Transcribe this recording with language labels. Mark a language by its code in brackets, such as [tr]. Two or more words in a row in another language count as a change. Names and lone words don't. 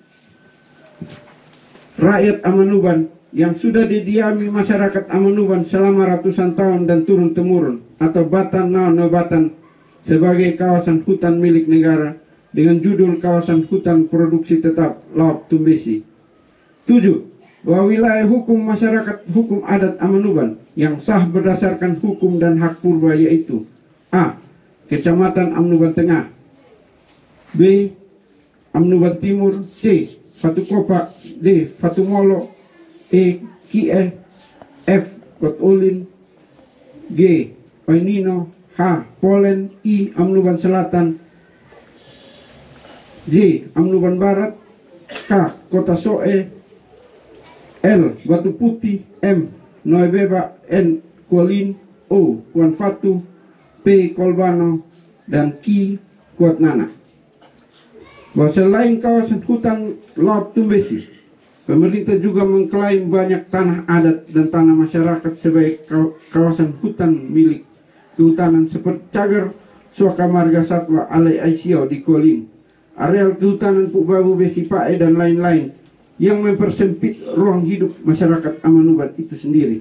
[id] rakyat Amanuban yang sudah didiami masyarakat Amanuban selama ratusan tahun dan turun-temurun atau batan nobatan sebagai kawasan hutan milik negara dengan judul kawasan hutan produksi tetap Laop Tumbesi. 7. Bahwa wilayah hukum masyarakat hukum adat Amanuban yang sah berdasarkan hukum dan hak purba yaitu A. Kecamatan Amanuban Tengah, B. Amanuban Timur, C. Fatukopa, D. Fatumolo, E. Kie, F. Kotulin, G. Oinino, H. Polen, I. Amanuban Selatan, J. Amanuban Barat, K. Kota Soe, L. Batu Putih, M. Noebeba, N. Kualin, O. Kuan Fatu, P. Kolbano, dan Q. Kuatnana. Bahwa selain kawasan hutan Laop Tumbesi, pemerintah juga mengklaim banyak tanah adat dan tanah masyarakat sebagai kawasan hutan milik kehutanan seperti Cagar Suaka Marga Satwa Alai Aisyau di Kolin, areal kehutanan Pukbabu Besi Pae dan lain-lain yang mempersempit ruang hidup masyarakat Amanuban itu sendiri.